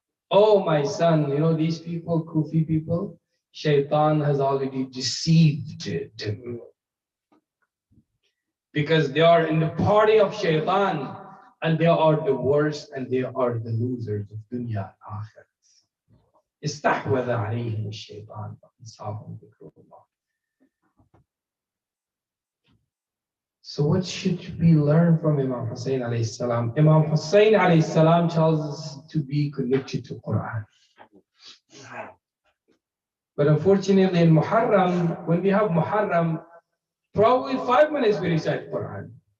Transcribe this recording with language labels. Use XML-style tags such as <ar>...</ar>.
<en>Oh my son, you know these people, Kufi people, Shaitan has already deceived them. Because they are in the party of Shaitan and they are the worst and they are the losers of dunya and akhirat.</en> <ar>استحوذ عليهم الشيطان فأنساهم ذكر الله.</ar> <en>So what should we learn from Imam Hussain alayhi salam? Imam Hussain alayhi salam tells us to be connected to Quran. But unfortunately in Muharram, when we have Muharram, probably 5 minutes we recite Quran.</en>